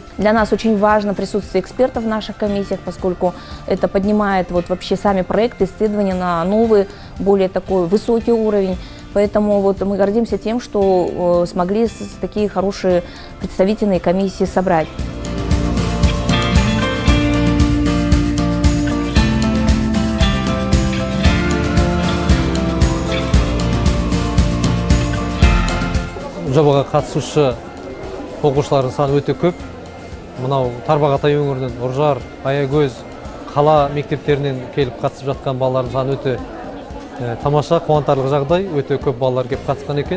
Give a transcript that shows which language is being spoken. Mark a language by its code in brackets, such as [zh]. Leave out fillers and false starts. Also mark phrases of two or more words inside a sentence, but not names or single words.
[ru] Для нас очень важно присутствие экспертов в наших комиссиях, поскольку это поднимает вот вообще сами проекты исследования на новый, более такой высокий уровень. Поэтому вот мы гордимся тем, что смогли такие хорошие представительные комиссии собрать. [kk] Жобаға қатысушы оқушылардың саны өте көп. Мынау Тарбағатай өңірінен Ұржар, Аягөз, қала мектептерінен келіп қатысып жатқан балалардың саны өте тамаша, қуантарлық жағдай, өте көп балалар келіп қатысқан екен.